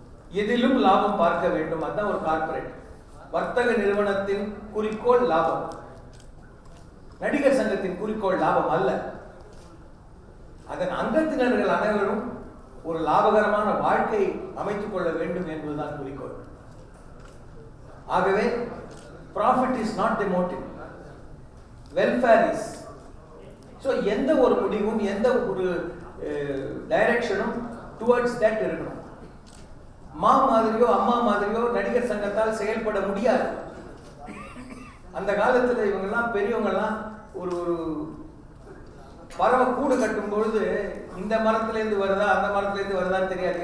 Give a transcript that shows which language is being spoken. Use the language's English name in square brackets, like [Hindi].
[Tamil] எதிலும் லாபம் பார்க்க வேண்டும். அதுதான் ஒரு கார்பரேட். வர்த்தக நிறுவனத்தின் குறிக்கோள் லாபம், நடிகர் சங்கத்தின் குறிக்கோள் லாபம் அல்ல. அதன் அங்கத்தினர்கள் அனைவரும் ஒரு லாபகரமான வாழ்க்கை அமைத்துக் கொள்ள வேண்டும் என்பதுதான் குறிக்கோள். [English] ஆகவே profit is not the motive, welfare is. [Tamil] So எந்த ஒரு முடிவும் எந்த ஒரு டைரக்ஷனும் டுவர்ட்ஸ் தட் இருக்கணும். மா மாதிரியோ அம்மா மாதிரியோ நடிகர் சங்கத்தால் செயல்பட முடியாது. அந்த காலத்துல இவங்கெல்லாம் பெரியவங்கெல்லாம் ஒரு ஒரு பறவை கூடு கட்டும் பொழுது இந்த மரத்துலேருந்து வருதா அந்த மரத்துலேருந்து வருதான்னு தெரியாது.